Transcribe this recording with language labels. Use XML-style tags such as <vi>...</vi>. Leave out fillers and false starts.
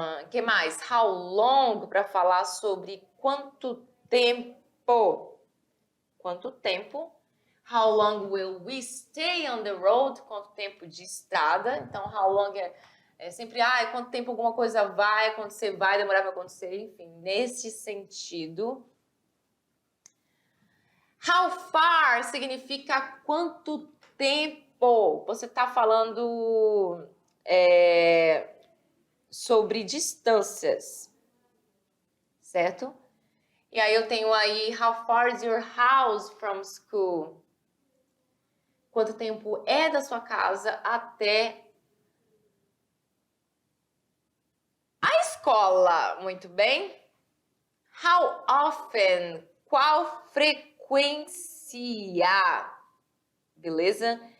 <pt>Que mais? How long, para falar sobre quanto tempo. Quanto tempo?</pt> <en>How long will we stay on the road?</en> <pt>Quanto tempo de estrada? Então, how long é sempre, quanto tempo alguma coisa vai acontecer, vai demorar para acontecer, enfim, nesse sentido. How far significa quanto tempo. Você está falando sobre distâncias, certo?</pt> <en>E aí eu tenho aí, how far is your house from school?</en> <pt>Quanto tempo é da sua casa até a escola? Muito bem. How often? Qual frequência? Beleza?</pt>